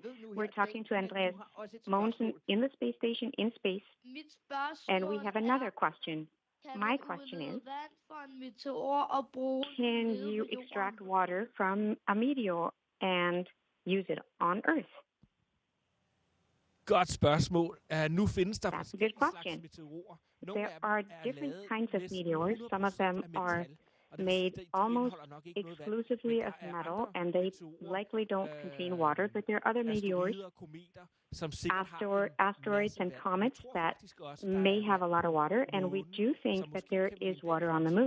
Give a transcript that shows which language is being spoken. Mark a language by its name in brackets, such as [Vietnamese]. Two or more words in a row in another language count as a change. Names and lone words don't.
[English] We're talking to Andreas Mogensen in the space station, in space, and we have another question. My question is, can you extract water from a meteor and use it on Earth? [Danish] Godt spørgsmål. Nu findes der [English] That's a good question. There are different kinds of meteors. Some of them are made almost exclusively of metal, and they likely don't contain water, but there are other meteors, asteroids and comets that may have a lot of water, and we do think that there is water on the moon.